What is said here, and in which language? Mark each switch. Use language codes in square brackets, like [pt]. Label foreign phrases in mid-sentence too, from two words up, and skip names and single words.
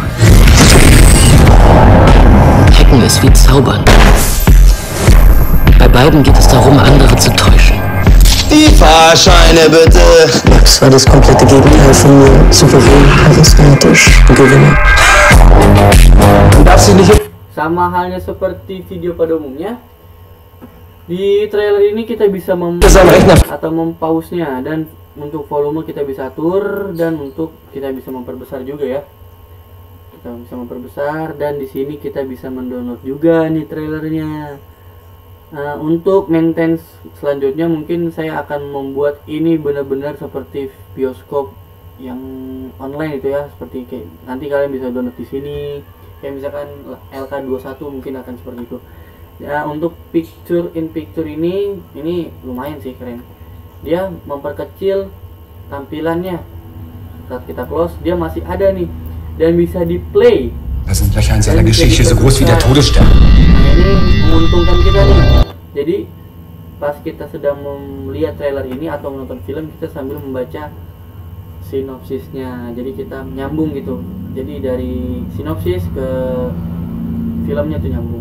[de] Hacken ist wie Zaubern. Bei beiden geht es darum, andere zu täuschen. Die Fahrscheine bitte. Max war das komplette Gegenteil von mir. Souverän, charismatisch, Gewinner. [id] Sama halnya seperti video pada umumnya, di trailer ini kita bisa mempause-nya, dan untuk volume kita bisa atur, dan untuk kita bisa memperbesar juga ya. Kita bisa memperbesar, dan di sini kita bisa mendownload juga nih trailernya. Untuk maintenance selanjutnya mungkin saya akan membuat ini benar-benar seperti bioskop yang online itu ya, seperti kayak nanti kalian bisa download di sini, kayak misalkan LK21 mungkin akan seperti itu. Ya, untuk [en] picture in picture [id] ini lumayan sih, keren. Dia memperkecil tampilannya. Saat kita close dia masih ada nih, dan bisa di play. [de] Das sind Löcher in seiner Geschichte so groß wie der Todesstern. [id] Nah, ini menguntungkan kita nih. Jadi pas kita sedang melihat trailer ini atau menonton film, kita sambil membaca sinopsisnya. Jadi kita nyambung gitu. Jadi dari sinopsis ke filmnya tuh nyambung.